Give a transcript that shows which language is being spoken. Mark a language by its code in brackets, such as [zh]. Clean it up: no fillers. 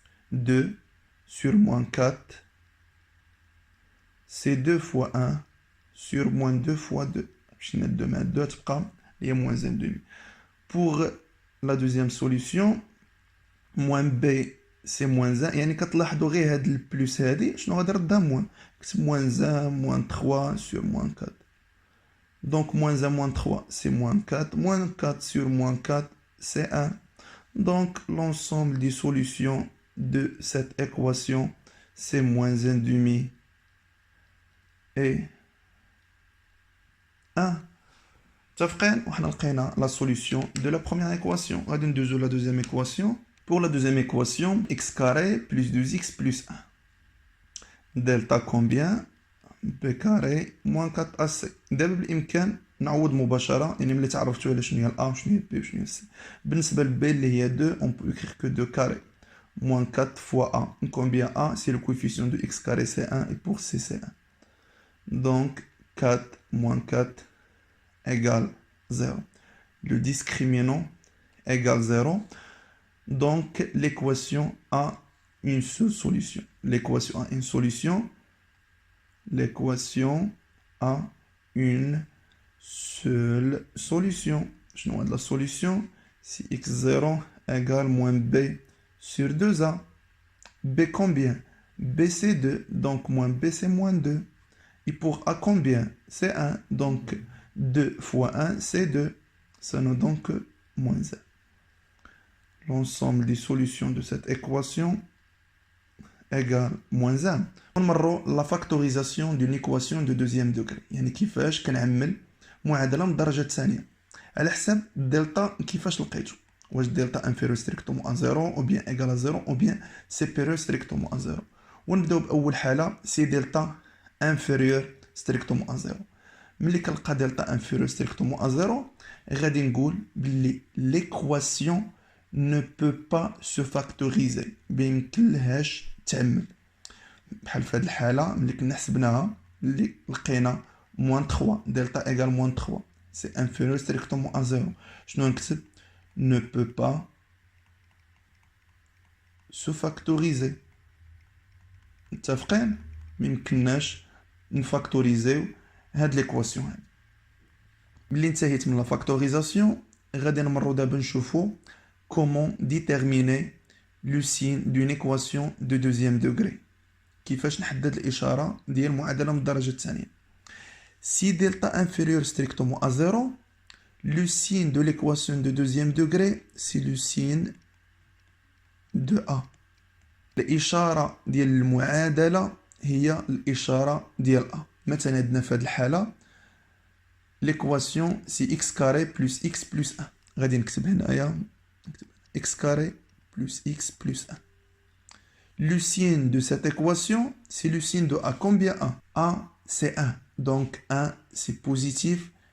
[fr] 2 sur moins 4 c'est 2 fois 1 sur moins 2 fois 2. Je vais mettre 2 et moins 1,5. Pour la deuxième solution, moins b c'est moins 1. [ar] يعني كتلاحظوا غير هاد البلوس هادي شنو غادي نردها موان. [fr] كتب moins 1 moins 3 sur moins 4. Donc moins 1 moins 3 c'est moins 4. Moins 4 sur moins 4 c'est 1. Donc l'ensemble des solutions de cette équation c'est moins 1,5 et 1. [ar] متفقين؟ وحنا لقينا [fr] la solution de la première équation. [ar] غادي ندوزو [fr] la deuxième équation. Pour la deuxième équation, x carré plus 2x plus 1. Delta combien? b carré moins 4ac. [ar] دابا بالإمكان نعوض مباشرة، يعني ملي تعرفتوا على شنو هي ال a وشنو هي b وشنو هي c. بالنسبة ل b اللي هي 2, [fr] on peut écrire que 2 carré. Moins 4 fois a. Combien a? C'est le coefficient de x carré c'est 1 et pour c c'est 1. Donc 4 moins 4 égale 0. Le discriminant égale 0. Donc l'équation a une seule solution. L'équation a une solution. L'équation a une seule solution. Je note la solution. Si x0 égale moins b sur 2a. B combien? B c'est 2. Donc moins b c'est moins 2. Et pour a combien? C'est 1. Donc 2 fois 1 c'est 2. Ça nous donne que moins 1. L'ensemble des solutions de cette équation égale moins 1. On va la factorisation d'une équation de deuxième degré. [ar] يعني كيفاش كنعمل معادلة من الدرجة الثانية على حساب دلتا كيفاش لقيتو. واش دلتا [fr] inférieur strictement à 0 ou bien égal à 0 ou bien supérieur strictement à 0. [ar] ونبداو بأول حالة سي دلتا [fr] inférieur strictement à 0. [ar] ملي كنلقى دلتا [fr] inférieur strictement à 0 [ar] غادي نقول بلي [fr] l'équation ne peut pas se factoriser. [ar] بيمكنلهاش تعمل. بحال في هاد الحالة ملي كنا حسبناها اللي لقينا [fr] moins 3 delta égale moins 3 c'est inférieur strictement à 0. [ar] شنو نكتب؟ [fr] ne peut pas se factoriser. [ar] متفقين؟ ميمكنناش نفاكتوريزيو هاد ليكواسيون هادي. ملي انتهيت من لا فاكتوريزاسيون [fr] غادي نمرو دابا نشوفو comment déterminer le signe d'une équation de deuxième degré. [ar] كيفاش نحدد الإشارة ديال معادلة من الدرجة الثانية. [fr] Si delta inférieur strictement à 0, le signe de l'équation de deuxième degré, c'est le signe de A. [ar] الإشارة ديال المعادلة هي الإشارة ديال A. مثلا عندنا في هذه الحالة [fr] l'équation c'est x carré plus x plus 1. [ar] غادي نكتب هنايا [fr] x carré plus x plus 1. Le signe de cette équation, c'est le signe de A. Combien A? A, c'est 1. Donc 1, c'est positif.